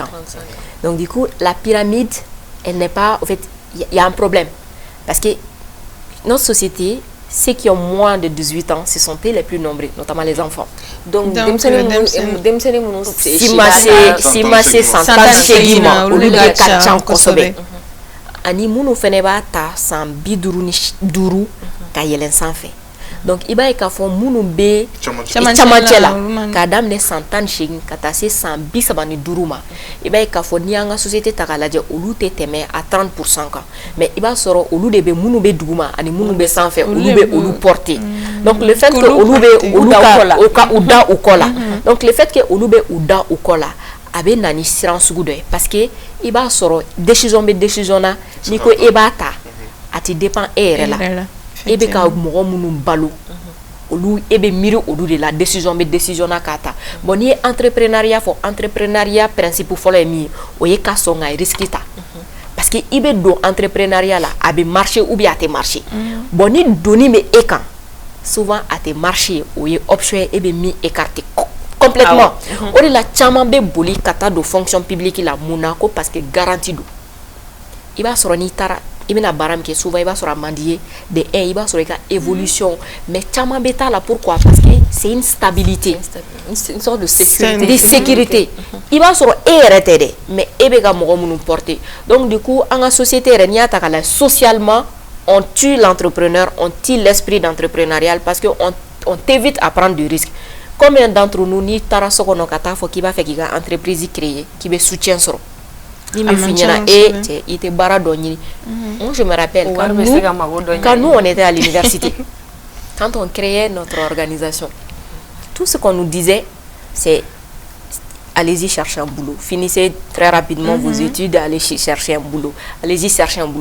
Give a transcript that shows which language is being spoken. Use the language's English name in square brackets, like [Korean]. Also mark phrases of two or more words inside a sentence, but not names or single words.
[French] Donc du coup, la pyramide, elle n'est pas... En fait, il y a un problème. Parce que notre société, ceux qui ont moins de 18 ans, ce sont les plus nombreux, notamment les enfants. Donc, si ma c'est 100 ans, au lieu de 4 ans, [Bambara] ani munu fene ba ta san biduru ni duru ka yelen sanfɛ. Donc i b'a ye k'a fɔ minnu bɛ camancɛ la k'a daminɛ san 18 ka taa se san 35 ma, i b'a ye k'a fɔ n'i y'an ka société ta k'a lajɛ olu tɛ tɛmɛ a 30% kan, mais i b'a sɔrɔ olu de bɛ minnu bɛ duguma ani minnu bɛ sanfɛ olu bɛ olu porter. [French] Donc le fait que [Bambara] olu bɛ olu ka u da u kɔ la, [French] donc le fait que [Bambara] olu bɛ u da u kɔ la a bɛ na ni siran sugu dɔ ye, [French] parce que [Bambara] i b'a sɔrɔ décision bɛ décision na n'i ko e b'a ta a ti dépend e yɛrɛ la. E bɛ ka mɔgɔ minnu balo olu e bɛ miiri olu de la, décision bɛ décision na k'a ta. Bon n'i ye entrepreneuriat fɔ, entrepreneuriat principe fɔlɔ ye min ye o ye ka sɔn ka risque ta, [French] parce que [Bambara] i bɛ don entrepreneuriat la a bɛ marcher [French] ou bien [Bambara] a tɛ marcher. Bon ni donni bɛ e kan souvent a tɛ marcher, o ye option ye e bɛ min [French] écarter complètement. [Bambara] O de la caman bɛ boli ka taa don [French] fonction publique [Bambara] la mun na ko [French] parce que garantie [Bambara] do. I b'a sɔrɔ n'i taara i bɛna baara min kɛ souvent i b'a sɔrɔ a man di ye de un, i b'a sɔrɔ i ka [French] évolution, mais [Bambara] caman bɛ taa la [French] pourquoi, parce que c'est une stabilité, une sorte de sécurité. [Bambara] I b'a sɔrɔ e yɛrɛ tɛ dɛ, mais e bɛ ka mɔgɔ minnu porter. [French] Donc du coup [Bambara] an ka société yɛrɛ n'i y'a ta k'a lajɛ [French] socialement on tue l'entrepreneur, on tue l'esprit d'entrepreneurial parce que on t'évite à prendre du risque. Combien d'entre nous [Bambara] n'i taara so kɔnɔ ka taa fɔ k'i b'a fɛ k'i ka [French] entreprise créer [Bambara] k'i bɛ soutien sɔrɔ, ni me finira et il te bara doni. [French] Moi je me rappelle quand nous on était à l'université, quand on créait notre organisation, tout ce qu'on nous disait c'est allez-y chercher un boulot, finissez très rapidement vos études, allez chercher un boulot, allez-y chercher un boulot.